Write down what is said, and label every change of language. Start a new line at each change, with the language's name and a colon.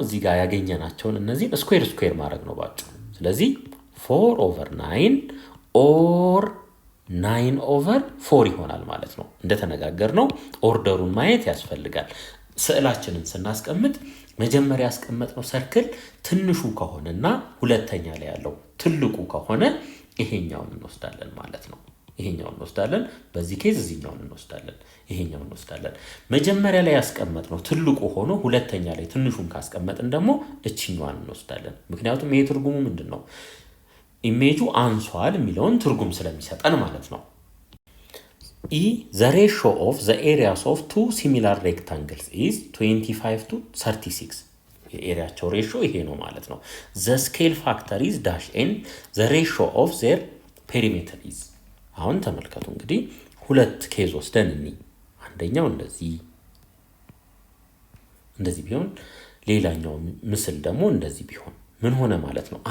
Amharic: እዚህ ጋር ያገኘናቸውን እነዚህን ስኩዌር ማድረግ ነው ባጭሩ። ስለዚህ 4 over 9 ኦር 9 over 4 ይሆናል ማለት ነው። እንደተነጋገርነው ኦርደሩን ማየት ያስፈልጋል። ስዕላችንን ስናስቀምጥ መጀመሪያ ያስቀመጥነው ሰርክል ትንሹ ከሆነና ሁለተኛ ላይ ያለው ትልቁ ከሆነ ይሄኛውን እንወስዳለን ማለት ነው። ይሄኛውን እንወስዳለን። በዚህ ኬዝ እዚህኛውን እንወስዳለን፣ ይሄኛውን እንወስዳለን። መጀመሪያ ላይ ያስቀመጥነው ትልቁ ሆኖ ሁለተኛ ላይ ትንሹን ካስቀመጥን ደግሞ እቺኛዋን እንወስዳለን። ምክንያቱም ይሄ ትርጉሙ ምንድነው? ኢሜጁ አንሷል የሚለውን ትርጉም ስለሚሰጠን ማለት ነው።
English: the ratio of the areas of two similar rectangles is 25 to 36.
Amharic: የኤሪያቸው ሬሽዮ ይሄ ነው ማለት ነው።
English: the scale factor is dash and the ratio of their perimeter is።
Amharic: አሁን ተመልከቱ እንግዲህ ሁለት ኬዝ ወስደን አንደኛው እንደዚህ ቢሆን ሌላኛው ምስል ደግሞ እንደዚህ ቢሆን ምን ሆነ ማለት ነው?